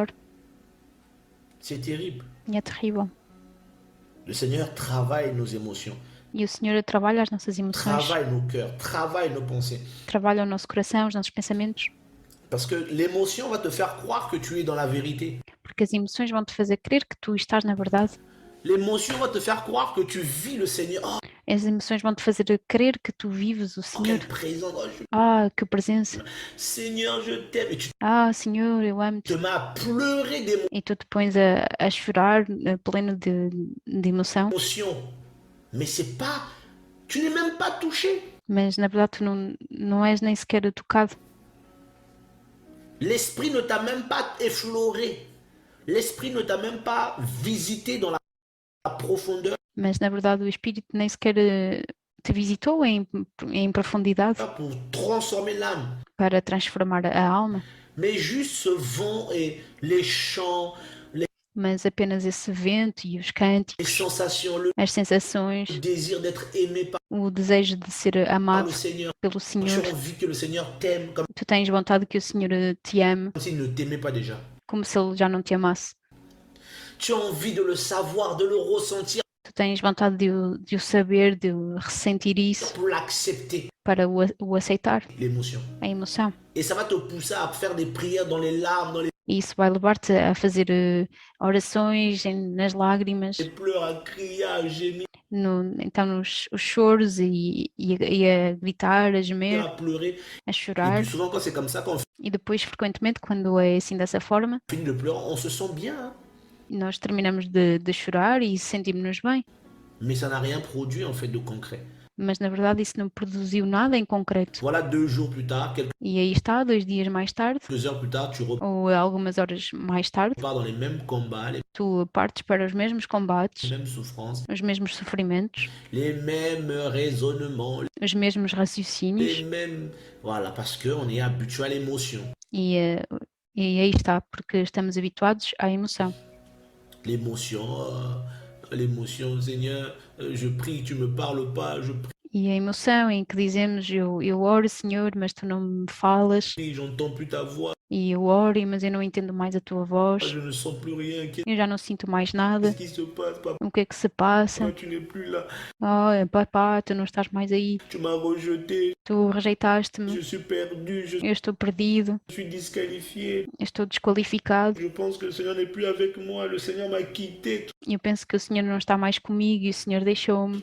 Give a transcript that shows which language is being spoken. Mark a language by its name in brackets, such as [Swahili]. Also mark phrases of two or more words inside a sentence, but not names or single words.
[French] C'est terrible. [Portuguese] E é terrível. [French] Le Seigneur travaille nos émotions, [Portuguese] E o Senhor trabalha as nossas emoções, [French] travaille nos cœurs, travaille nos pensées. [Portuguese] trabalha o nosso coração, os nossos pensamentos, [French] Parce que l'émotion va te faire croire que tu es dans la vérité. [Portuguese] porque as emoções vão te fazer crer que tu estás na verdade. [French] L'émotion va te faire croire que tu vis le Seigneur. Oh, [Portuguese] As emoções vão te fazer crer que tu vives o Senhor. [French] quelle présence. Oh, [Portuguese] Que presença. [French] Seigneur, je t'aime. Et tu [Portuguese] Senhor, eu amo-te. [French] te mets à pleurer [Portuguese] E tu te pões a chorar pleno de emoção, [French] d'émotion. Mais c'est pas... Tu n'es même pas touché. [Portuguese] mas na verdade tu não és nem sequer tocado. [French] L'esprit ne t'a même pas effleuré. L'esprit ne t'a même pas visité dans la profondeur [Portuguese] Mas na verdade o Espírito nem sequer te visitou em profundidade [French] pour transformer l'âme. [Portuguese] para transformar a alma, [French] Mais juste ce vent et les chants, [Portuguese] mas apenas esse vento e os [French] les [Portuguese] cânticos, [French] sensations, le [Portuguese] as sensações, [French] désir d'être aimé par [Portuguese] o desejo de ser [French] le [Portuguese] amado [French] Seigneur. [Portuguese] pelo [French] Tu [Portuguese] Senhor. [French] as envie que le Seigneur t'aime comme [Portuguese] Tu tens vontade que o Senhor te ame, [French] s'il ne t'aimait pas déjà. [Portuguese] como se Ele já não te amasse. [French] Tu as envie de le savoir, de le ressentir [Portuguese] Tu tens vontade de o saber, de o ressentir isso, [French] pour l'accepter, [Portuguese] para o aceitar, [French] l'émotion. [Portuguese] a emoção. [French] Et ça va te pousser à faire des prières dans les larmes, dans les... [Portuguese] E isso vai levar-te a fazer orações nas lágrimas, [French] les pleurs, à crier, à gémir, [Portuguese] então nos os choros e a gritar, a gemer, [French] à pleurer. [Portuguese] a [French] Et [Portuguese] chorar. [French] puis souvent, quand c'est comme ça, quand on [Portuguese] E depois, frequentemente, quando é assim dessa forma, [French] finit de pleurer, on se sent bien, hein. [Portuguese] nós terminamos de chorar e sentimos-nos bem. [French] Mais ça n'a rien produit en fait de concret. [Portuguese] Mas na verdade isso não produziu nada em concreto. [French] Voilà, 2 jours plus tard, quelques [Portuguese] E aí está, 2 dias mais tarde, [French] heures plus tard, tu [Portuguese] ou algumas horas mais tarde, [French] repars dans les mêmes combats, les [Portuguese] tu partes para os mesmos combates, [French] mêmes souffrances, [Portuguese] os mesmos sofrimentos, [French] les mêmes raisonnements, [Portuguese] os mesmos [French] les [Portuguese] raciocínios, [French] mêmes... Voilà, parce qu'on est habitué à l'émotion. [Portuguese] e, e aí está, porque estamos habituados à emoção. [French] L'émotion, l'émotion, Seigneur, je prie, tu me parles pas, je [Portuguese] E a emoção em que dizemos, eu oro, Senhor, mas tu não me falas, [French] prie, j'entends plus ta voix, [Portuguese] e eu oro, mas eu não entendo mais a tua voz, [French] je ne sens plus rien, [Portuguese] eu já não sinto mais nada, [French] qu'est-ce qui se passe, papa, [Portuguese] o que é que se passa? [French] tu n'es plus là, [Portuguese] Oh, papá, tu não estás mais aí, [French] tu m'as rejeté, [Portuguese] tu rejeitaste-me, [French] je suis perdu, je [Portuguese] eu estou perdido, [French] suis disqualifié, [Portuguese] eu estou desqualificado, [French] je pense que le Seigneur n'est plus avec moi, le Seigneur m'a quitté. [Portuguese] eu penso que o Senhor não está mais comigo e o Senhor deixou-me.